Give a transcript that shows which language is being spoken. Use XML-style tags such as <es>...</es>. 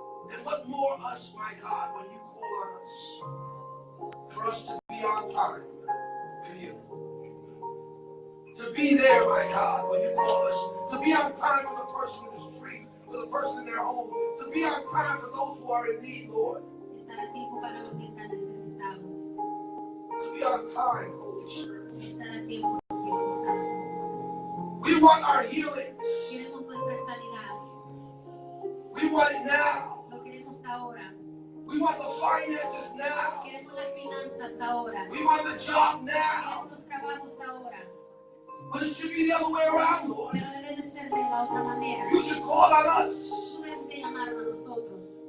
<en>Then what more us, my God, when you call on us, for us to be on time for you. To be there, my God, when you call us. To be on time for the person in the street, for the person in their home. To be on time for those who are in need, Lord.</en> <es>Estar a tiempo para los que están necesitados.</es> <en>To be on time, Holy Spirit.</en> <es>Estar a tiempo, Espíritu Santo.</es> <en>We want our healing.</en> <es>Queremos nuestra sanidad.</es> <en>We want it now.</en> <es>Lo queremos ahora.</es> <en>We want the finances now.</en> <es>Queremos las finanzas ahora.</es> <en>We want the job now.</en> <es>Queremos los trabajos ahora.</es> <en>But it should be the other way around, Lord.</en> <es>Pero debe de ser de la otra manera.</es> <en>You should call on us.</en> <es>Tú debes de llamarnos a nosotros.</es>